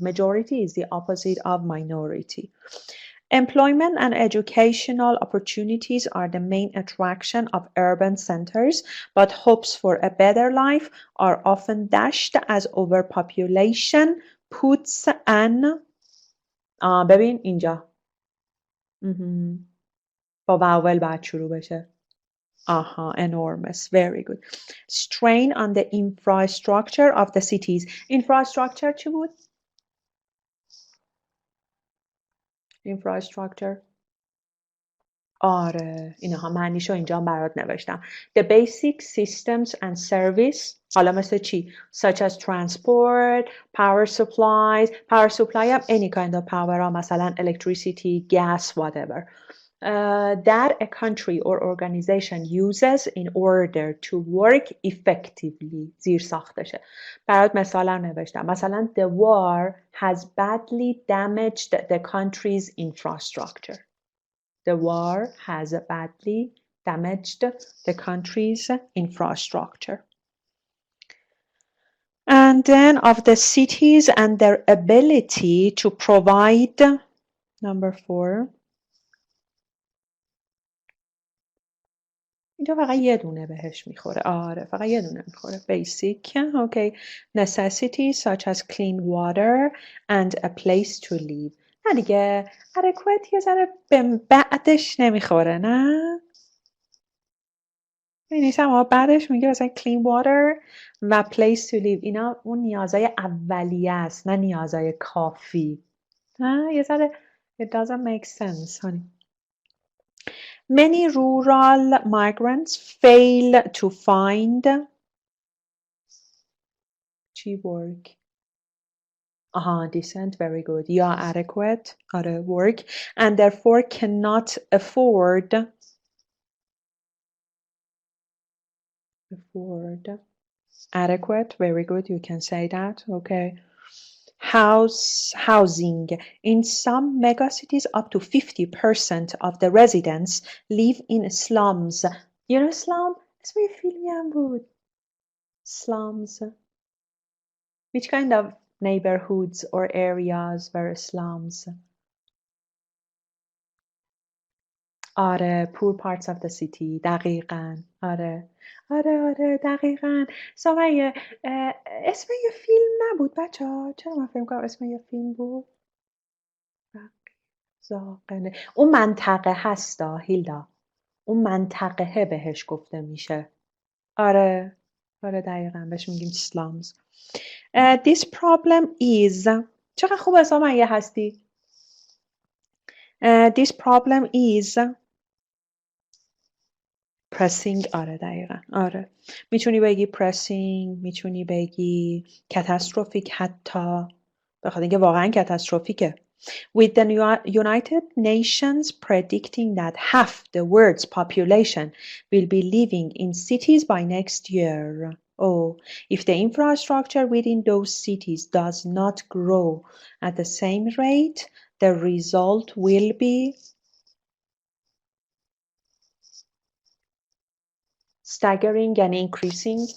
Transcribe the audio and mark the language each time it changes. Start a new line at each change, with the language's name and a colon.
English: Majority is the opposite of minority. Employment and educational opportunities are the main attraction of urban centers, but hopes for a better life are often dashed as overpopulation puts an
Persian: ببین اینجا با واول باید شروع بشه.
English: Enormous. Very good. Strain on the infrastructure of the cities. Infrastructure
Persian: چی بود؟
English: Infrastructure.
Persian: آره اینها معنیشو اینجا برات نوشتم.
English: The basic systems and service
Persian: حالا مثل چی؟
English: Such as transport, power supplies. Power supply هم any kind of power مثلا electricity, gas, whatever. That a country or organization uses in order to work effectively.
Persian: زیر ساختشه. برات مثال هم نوشتم.
English: مثلا the war has badly damaged the country's infrastructure. The war has badly damaged the country's infrastructure. And then of the cities and their ability to provide, number 4.
Persian: اینجا فقط یه دونه بهش میخوره. آره فقط یه دونه میخوره.
English: Basic. Okay. Necessities such as clean water and a place to live.
Persian: نه دیگه adequate یه ذره بعدش نمیخوره نه؟ می‌نویسم اما بعدش میگه مثلا clean water و place to live. اینا اون نیازهای اولیه است نه نیازهای کافی. یه ذره
English: it doesn't make sense honey. Many rural migrants fail to find work. Decent, very good. Yeah, adequate, work, and therefore cannot afford adequate, very good. You can say that. Okay. Housing. In some megacities, up to 50% of the residents live in slums. You know slum?
Persian: اسم یه فیلمی هم بود.
English: Slums. Which kind of neighborhoods or areas were slums?
Persian: آره poor parts of the city. دقیقاً. آره دقیقاً. سمیه اسم یه فیلم نبود بچه ها؟ چرا من فکر کنم اسم یه فیلم بود؟ زاقنه. اون منطقه هستا هیلدا. اون منطقه بهش گفته میشه. آره دقیقاً بهش میگیم slums.
English: This problem is
Persian: چقدر خوب سمیه هستی؟
English: This problem is pressing.
Persian: آره دقیقا. آره میتونی بگی pressing، میتونی بگی catastrophic حتی بخاطر اینکه واقعا کاتاستروفیکه.
English: With the United Nations predicting that half the world's population will be living in cities by next year. If the infrastructure within those cities does not grow at the same rate, the result will be staggering and increasing.